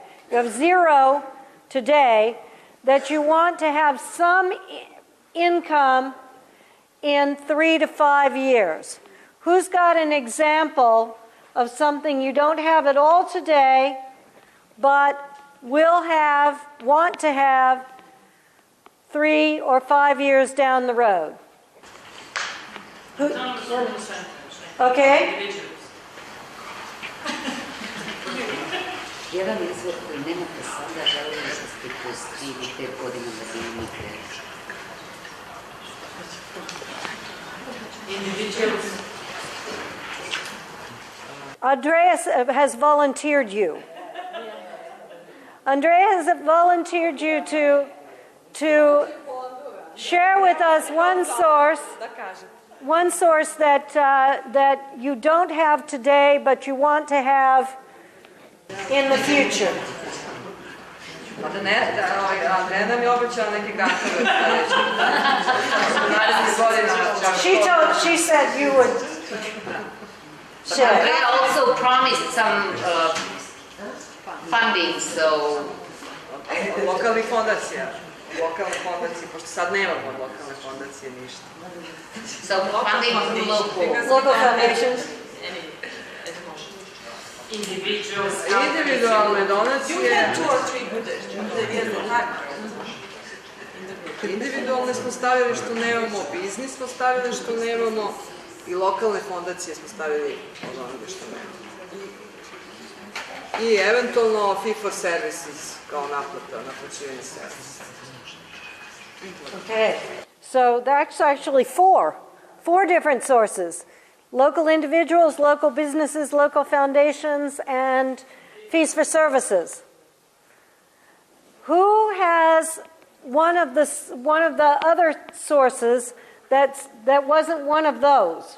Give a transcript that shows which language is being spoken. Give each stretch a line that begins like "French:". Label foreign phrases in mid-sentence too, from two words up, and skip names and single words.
English: You have zero today, that you want to have some income in 3 to 5 years. Who's got an example of something you don't have at all today, but want to have 3 or 5 years down the road? Okay.
Serbian: Jedan izvor koji nemate sada, želim da ste kroz 3 ili 5 godina da bi imate.
English: Andreas has volunteered you. Andreas has volunteered you to share with us one source that you don't have today, but you want to have in the future. She said you would share. Andrea also promised some funding, so...
Serbian: Lokalnih fondacija. Lokalne fondacije, pošto sad nemamo od lokalne fondacije ništa.
English: So funding local foundations.
Serbian: Individualne donacije. Individualne smo stavili što nemamo, biznis smo stavili što nemamo i lokalne fondacije smo stavili od onoga što nemamo. I eventualno
English: fee for services
Serbian: kao naplaćivanje servisa.
English: Okay, so that's actually four different sources. Local individuals, local businesses, local foundations, and fees for services. Who has one of the other sources that wasn't one of those?